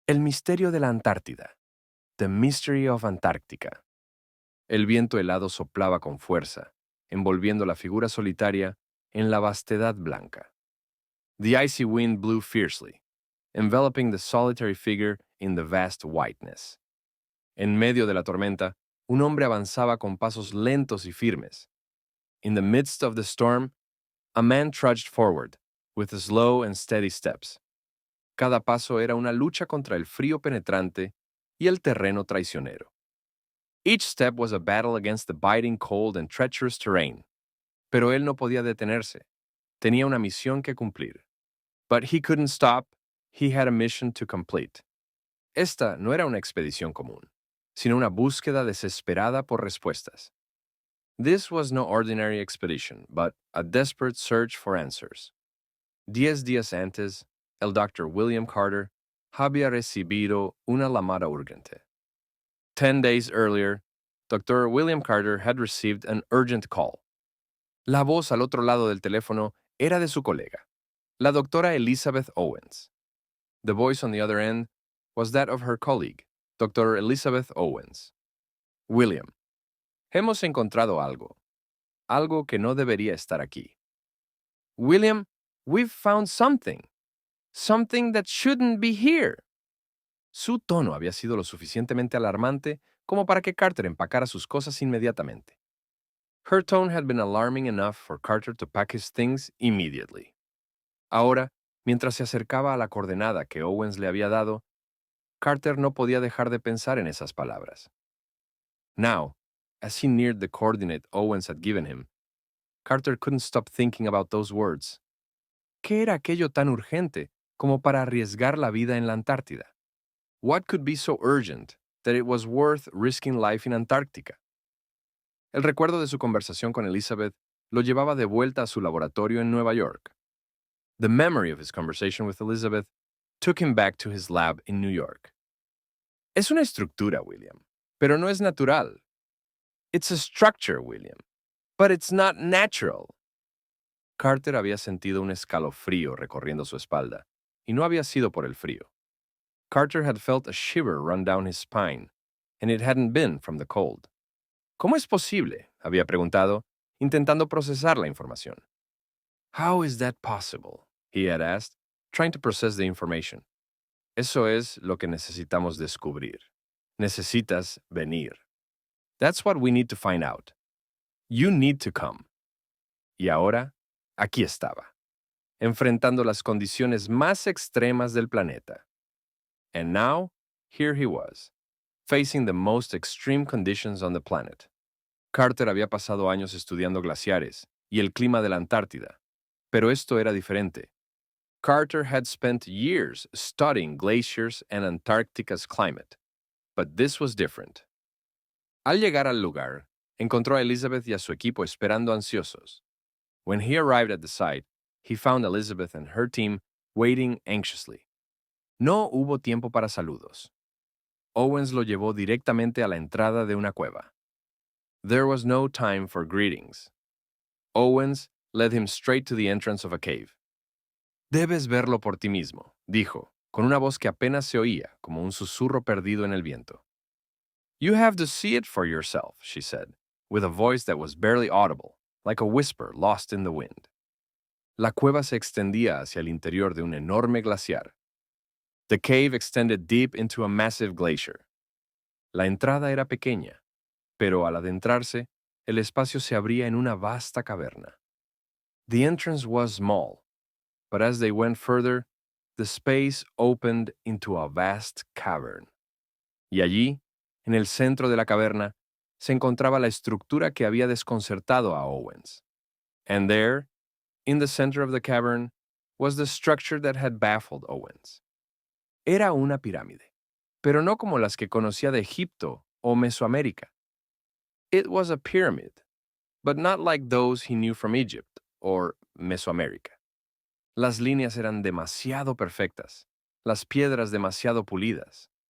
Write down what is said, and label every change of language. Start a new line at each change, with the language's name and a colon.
Spanish: El misterio de la Antártida.
English: The Mystery of Antarctica.
Spanish: El viento helado soplaba con fuerza, envolviendo la figura solitaria en la vastedad blanca.
English: The icy wind blew fiercely, enveloping the solitary figure in the vast whiteness.
Spanish: En medio de la tormenta, un hombre avanzaba con pasos lentos y firmes.
English: In the midst of the storm, a man trudged forward, with slow and steady steps.
Spanish: Cada paso era una lucha contra el frío penetrante y el terreno traicionero.
English: Each step was a battle against the biting cold and treacherous terrain.
Spanish: Pero él no podía detenerse. Tenía una misión que cumplir.
English: But he couldn't stop. He had a mission to complete.
Spanish: Esta no era una expedición común, sino una búsqueda desesperada por respuestas.
English: This was no ordinary expedition, but a desperate search for answers.
Spanish: 10 días antes, el Dr. William Carter había recibido una llamada urgente.
English: 10 days earlier, Dr. William Carter had received an urgent call.
Spanish: La voz al otro lado del teléfono era de su colega, la doctora Elizabeth Owens.
English: The voice on the other end was that of her colleague, Dr. Elizabeth Owens.
Spanish: William, hemos encontrado algo que no debería estar aquí.
English: William, we've found something that shouldn't be here.
Spanish: Su tono había sido lo suficientemente alarmante como para que Carter empacara sus cosas inmediatamente.
English: Her tone had been alarming enough for Carter to pack his things immediately.
Spanish: Ahora, mientras se acercaba a la coordenada que Owens le había dado, Carter no podía dejar de pensar en esas palabras.
English: Now, as he neared the coordinate Owens had given him, Carter couldn't stop thinking about those words.
Spanish: ¿Qué era aquello tan urgente como para arriesgar la vida en la Antártida?
English: What could be so urgent that it was worth risking life in Antarctica?
Spanish: El recuerdo de su conversación con Elizabeth lo llevaba de vuelta a su laboratorio en Nueva York.
English: The memory of his conversation with Elizabeth took him back to his lab in New York.
Spanish: Es una estructura, William, pero no es natural.
English: It's a structure, William, but it's not natural.
Spanish: Carter había sentido un escalofrío recorriendo su espalda, y no había sido por el frío.
English: Carter had felt a shiver run down his spine, and it hadn't been from the cold.
Spanish: ¿Cómo es posible?, había preguntado, intentando procesar la información.
English: How is that possible? He had asked, trying to process the information.
Spanish: Eso es lo que necesitamos descubrir. Necesitas venir.
English: That's what we need to find out. You need to come.
Spanish: Y ahora, aquí estaba, enfrentando las condiciones más extremas del planeta.
English: And now, here he was, facing the most extreme conditions on the planet.
Spanish: Carter había pasado años estudiando glaciares y el clima de la Antártida, pero esto era diferente.
English: Carter had spent years studying glaciers and Antarctica's climate, but this was different.
Spanish: Al llegar al lugar, encontró a Elizabeth y a su equipo esperando ansiosos.
English: When he arrived at the site, he found Elizabeth and her team waiting anxiously.
Spanish: No hubo tiempo para saludos. Owens lo llevó directamente a la entrada de una cueva.
English: There was no time for greetings. Owens led him straight to the entrance of a cave.
Spanish: Debes verlo por ti mismo, dijo, con una voz que apenas se oía, como un susurro perdido en el viento.
English: You have to see it for yourself, she said, with a voice that was barely audible, like a whisper lost in the wind.
Spanish: La cueva se extendía hacia el interior de un enorme glaciar.
English: The cave extended deep into a massive glacier.
Spanish: La entrada era pequeña, pero al adentrarse, el espacio se abría en una vasta caverna.
English: The entrance was small, but as they went further, the space opened into a vast cavern.
Spanish: Y allí, en el centro de la caverna, se encontraba la estructura que había desconcertado a Owens.
English: And there, in the center of the cavern, was the structure that had baffled Owens.
Spanish: Era una pirámide, pero no como las que conocía de Egipto o Mesoamérica.
English: It was a pyramid, but not like those he knew from Egypt or Mesoamérica.
Spanish: Las líneas eran demasiado perfectas, las piedras demasiado pulidas.